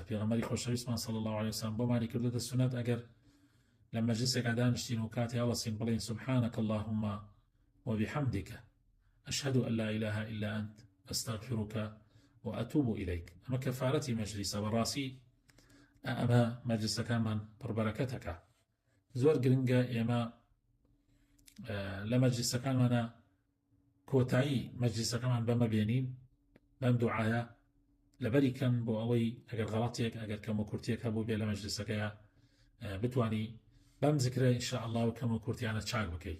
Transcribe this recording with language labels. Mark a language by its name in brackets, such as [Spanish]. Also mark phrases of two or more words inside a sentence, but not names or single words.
[Central Kurdish] پێغەمبەری خۆشەویستمان [Arabic] صلی الله عليه وسلم [Central Kurdish] بۆمانی کردوتە سونەت ئەگەر لە مەجلیسێکا دانیشتین و کاتی هەڵەسین بڵێن [Arabic] سبحانك اللهم وبحمدك أشهد أن لا إله إلا أنت أستغفرك وأتوب إليك. [Central Kurdish] ئەمە کەفارەتی مەجلیسە، بەڕاستی ئەمە مەجلیسەکانمان پڕبەرەکەتەکە. زۆر گرنگە ئێمە لە مەجلیسەکانمانە کۆتایی مەجلیسەکەمان بەمە بێنین، بەم دوعایە لەبەری کەم بۆ ئەوەی ئەگەر غەڵەتێک ئەگەر کەم و کورتێک هەبوو بێ لە مەجلیسەکەیە بتوانی ئەم زیکرە [Arabic] ئینشاء الله [Central Kurdish] و کەم و کورتیانە چاک بکەیت.